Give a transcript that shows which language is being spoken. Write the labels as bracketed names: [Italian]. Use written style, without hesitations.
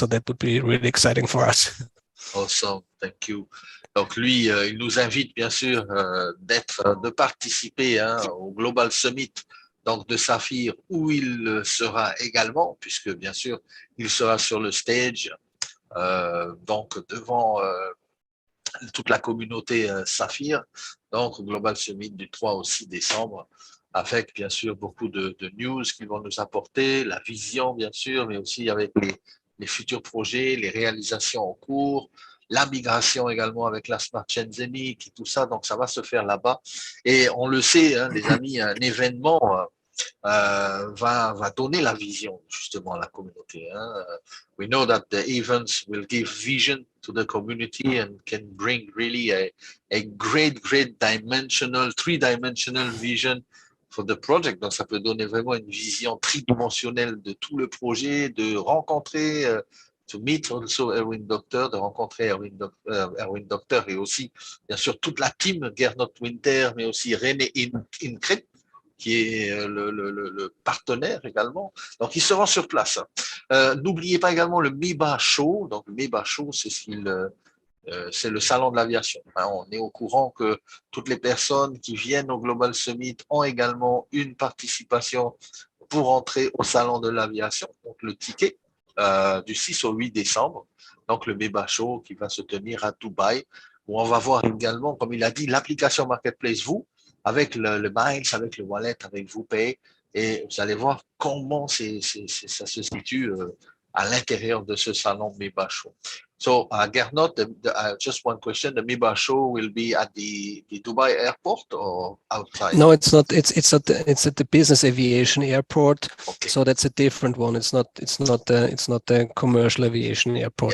[English] So that would be really exciting for us. Awesome, thank you. [French] Donc lui, il nous invite bien sûr de participer au Global Summit donc de Saphir, où il sera également, puisque bien sûr il sera sur le stage, donc devant toute la communauté Saphir, donc au Global Summit du 3 au 6 décembre. Avec bien sûr beaucoup de news qu'ils vont nous apporter, la vision bien sûr, mais aussi avec les futurs projets, les réalisations en cours, la migration également avec la Smart Chain ZeniQ et tout ça. Donc ça va se faire là-bas. Et on le sait, les amis, un événement va donner la vision justement à la communauté. [English] We know that the events will give vision to the community and can bring really a great dimensional, three-dimensional vision for the project. [French] Donc, ça peut donner vraiment une vision tridimensionnelle de tout le projet, de rencontrer, [English] to meet also [French] Erwin Doctor, de rencontrer Erwin Doctor et aussi, bien sûr, toute la team, Gernot Winter, mais aussi René Incret, qui est le partenaire également. Donc, ils seront sur place. N'oubliez pas également le MEBA Show. Donc, le MEBA Show, c'est le salon de l'aviation. On est au courant que toutes les personnes qui viennent au Global Summit ont également une participation pour entrer au salon de l'aviation. Donc, le ticket du 6 au 8 décembre. Donc, le MEBA Show qui va se tenir à Dubaï, où on va voir également, comme il a dit, l'application Marketplace Voo, avec le Miles, avec le Wallet, avec Voo PAY, et vous allez voir comment ça se situe à l'intérieur de ce salon MEBA Show. [English] So, Gernot, just one question: the MEBA Show will be at the Dubai airport or outside? No, it's not. It's at the Business Aviation Airport. Okay. So that's a different one. It's not the commercial aviation airport.